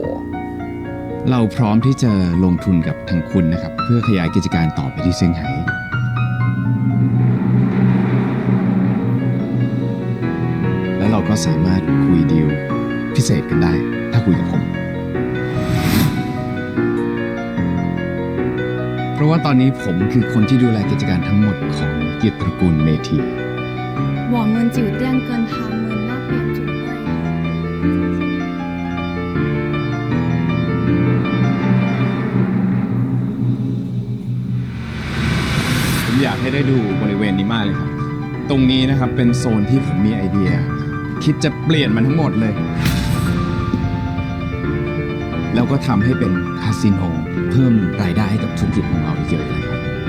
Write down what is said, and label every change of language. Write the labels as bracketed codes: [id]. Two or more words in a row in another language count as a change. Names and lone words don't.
[th] เราพร้อมที่จะลงทุนกับทางคุณนะครับ เพื่อขยายกิจการต่อไปที่เซี่ยงไฮ้แล้วเราก็สามารถคุยดีลพิเศษกันได้ ถ้าคุยกับผม เพราะว่าตอนนี้ผมคือคนที่ดูแลกิจการทั้งหมดของเกียรติตระกูลเมธี [zh] 我们酒店跟他们那边准备好。 [th] ผมอยากให้ได้ดูบริเวณนี้มากเลยครับ ตรงนี้นะครับเป็นโซนที่ผมมีไอเดีย คิดจะเปลี่ยนมันทั้งหมดเลย แล้วก็ทำให้เป็นคาสิโนเพิ่มรายได้ให้กับธุรกิจของเราอีกเยอะเลยครับ